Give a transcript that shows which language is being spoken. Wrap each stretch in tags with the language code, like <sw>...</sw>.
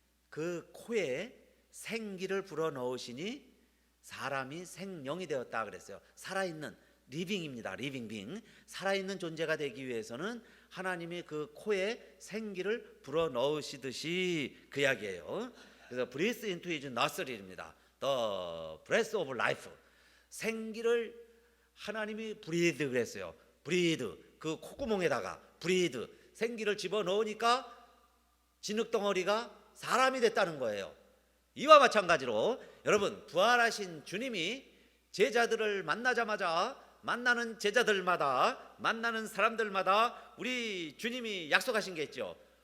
<ko>그 코에 생기를 불어넣으시니 사람이 생명이 되었다 그랬어요. 살아있는 리빙입니다. 리빙. 살아있는 존재가 되기 위해서는 하나님이 그 코에 생기를 불어넣으시듯이 그 이야기예요. 그래서</ko> <en>breathe into his nostril입니다. The breath of life.</en> <ko>생기를 하나님이 breathe 그랬어요. breathe. 그 콧구멍에다가 breathe. 생기를 집어넣으니까 진흙덩어리가 사람이 됐다는 거예요. 이와 마찬가지로 여러분, 부활하신 주님이 제자들을 만나자마자 만나는 제자들마다, 만나는 사람들마다 우리 주님이 약속하신 게 있죠.</ko>